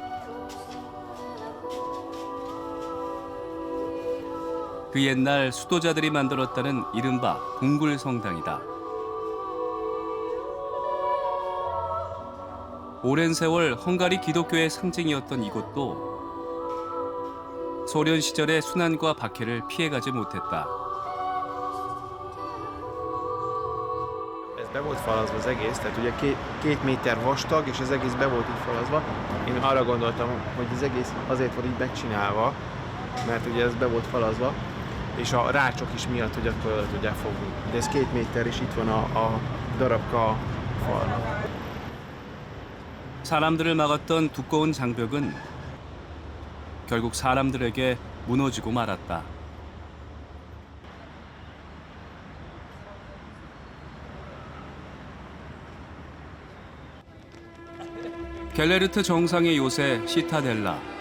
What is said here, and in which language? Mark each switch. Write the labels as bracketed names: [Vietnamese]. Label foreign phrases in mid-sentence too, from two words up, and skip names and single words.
[Korean] 그 옛날 수도자들이 만들었다는 이른바 동굴 성당이다. 오랜 세월 헝가리 기독교의 상징이었던 이곳도 소련 시절의 순환과 박해를 피해가지 못했다. [Hungarian] Be volt falazva az egész, tehát ugye 2 méter vastag, és az egész be volt így falazva. Én arra gondoltam, hogy az egész azért volt így megcsinálva, mert ugye ez be volt falazva, és a rácsok is miatt, hogy akkor oda tudják fogni. De ez 2 méter, és itt van a darabka falnak. [Korean] 사람들을 막았던 두꺼운 장벽은 결국 사람들에게 무너지고 말았다. 갤레르트 정상의 요새 시타델라.